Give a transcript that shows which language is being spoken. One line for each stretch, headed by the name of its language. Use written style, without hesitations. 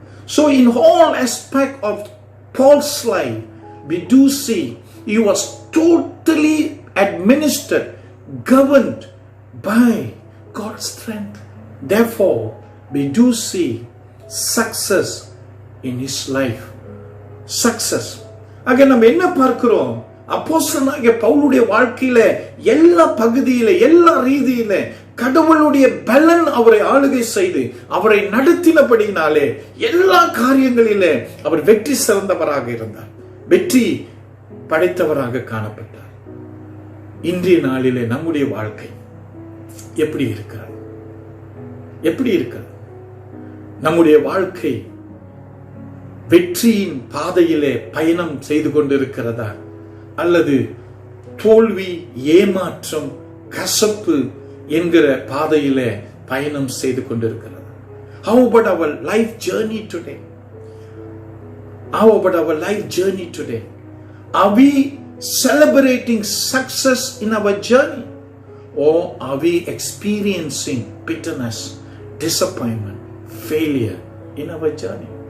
English: So in all aspects of Paul's life, we do see he was totally administered, governed by God's strength. Therefore, we do see success in his life.
Tamil: Success. ஆக நம்ம என்ன பார்க்கிறோம்? அப்போஸ்தலனாகிய பவுலுடைய வாழ்க்கையில எல்லா பகுதியில எல்லா ரீதியில கடவுளுடைய பலன் அவரை ஆளுகை செய்து அவரை நடத்தினபடினாலே எல்லா காரியங்களிலே அவர் வெற்றி சிறந்தவராக இருந்தார், வெற்றி படைத்தவராக காணப்பட்டார். இன்றைய நாளிலே நம்முடைய வாழ்க்கை எப்படி இருக்கிறது? எப்படி இருக்கிறது? நம்முடைய வாழ்க்கை வெற்றியின் பாதையிலே பயணம் செய்து கொண்டிருக்கிறதா, அல்லது தோல்வி, ஏமாற்றம், கசப்பு என்கிற பாதையிலே பயணம் செய்து கொண்டிருக்கிறதா?
English: How about our life journey today? How about our life journey today? Are we celebrating success in our journey, or are we experiencing bitterness, disappointment, failure in our journey?